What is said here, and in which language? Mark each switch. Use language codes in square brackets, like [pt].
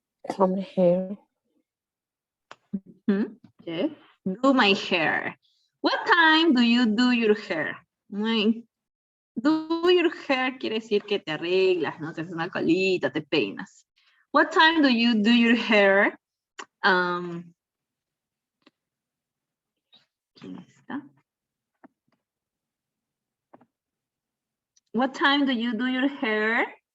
[en] Comb the hair. Yes. Do my hair. What time do you do your hair? Do your hair [es] quiere decir que te arreglas, ¿no? Te haces una colita, te peinas. [en] What time do you do your hair? [es] ¿Quién está? [en] What time do you do your hair?